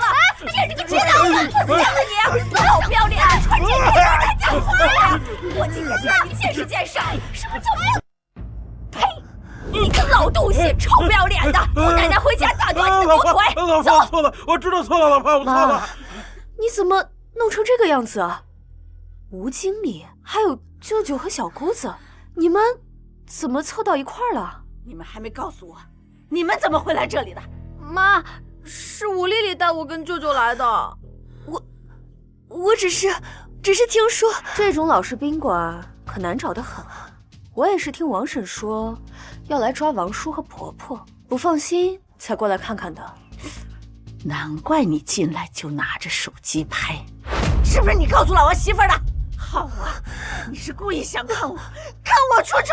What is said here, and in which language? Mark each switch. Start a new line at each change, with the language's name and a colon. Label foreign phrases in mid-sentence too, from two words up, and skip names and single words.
Chinese: 你这個賤婊子，我见了你，臭不要臉，穿这個在講話呀！我今天就讓你見識見識，什麼叫沒有？呸！你個老東西，臭不要臉的！我奶奶回家打斷你的狗腿！老婆，我錯了，我知道錯了，老婆，我錯了。你怎麼弄成這個樣子啊？吳經理，還有舅舅和小姑子，你們怎麼湊到一塊兒了？你們還沒告訴我，你們怎麼會來這裡的？媽，是吳麗麗帶我跟舅舅來的。我只是聽說這種老式賓館可難找得很。我也是聽王嬸說要來抓王叔和婆婆，不放心才過來看看的。難怪你進來就拿着手機拍，是不是你告訴老王媳婦的？好啊，你是故意想看我出醜？